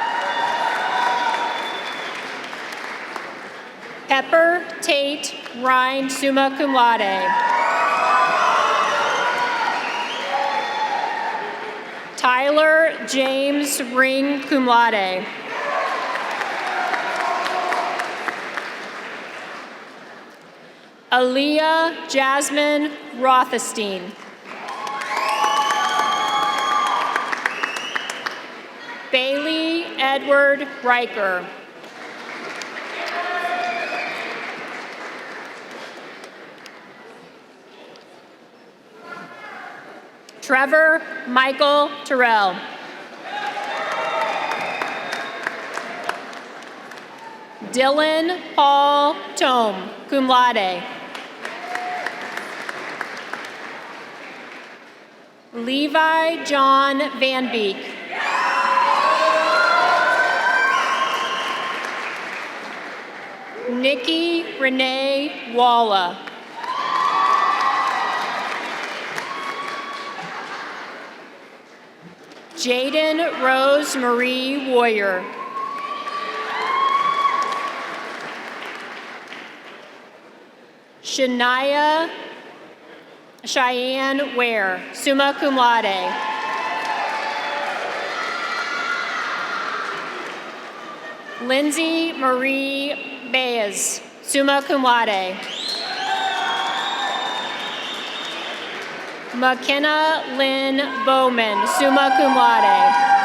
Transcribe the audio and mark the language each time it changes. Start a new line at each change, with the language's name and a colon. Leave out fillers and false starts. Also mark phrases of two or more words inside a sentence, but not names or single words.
English: Pepper Tate Rhine,
Latin: summa cum laude.
English: Tyler James Ring,
Latin: cum laude.
English: Aaliyah Jasmine Rothestein. Bailey Edward Riker. Trevor Michael Terrell. Dylan Paul Tome,
Latin: cum laude.
English: Levi John Van Beek. Nikki Renee Walla. Jaden Rose Marie Warrior. Shania Cheyenne Ware,
Latin: summa cum laude.
English: Lindsay Marie Baez,
Latin: summa cum laude.
English: McKenna Lynn Bowman,
Latin: summa cum laude.